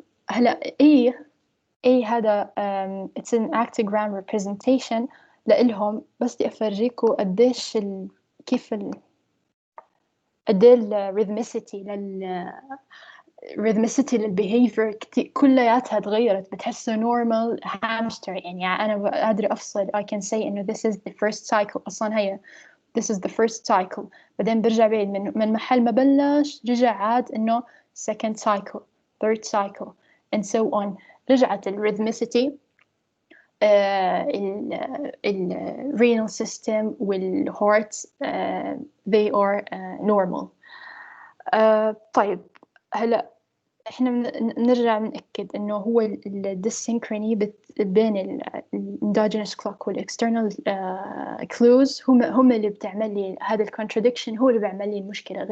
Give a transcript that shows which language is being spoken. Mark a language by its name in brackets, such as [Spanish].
[Arabic] هلا اي هذا [English] it's an actogram representation [Arabic] لإلهم بس بدي أفرجيكم قديش كيف قد الريثميسيتي ريثميسيتي للبيهيفير كلياتها تغيرت. بتحسه نورمال هامستر يعني أنا قادرة أفصل [English] I can say [Arabic] إنه [English] this is the first cycle [Arabic] أصلا هي this is the first cycle بعدين برجع بعيد من محل ما بلش رجع عاد إنه [English] second cycle third cycle and so on. [Arabic] رجعت الريثميسيتي الرينال سيستم والهارت [English] they are normal. [Arabic] طيب هلا احنا نرجع نأكد انه هو الديسينكروني بين الاندوجينوس كلوك والاكسترنال كلوز هم اللي بتعمل لي هذا الكونتراديكشن هو اللي بيعمل لي المشكلة.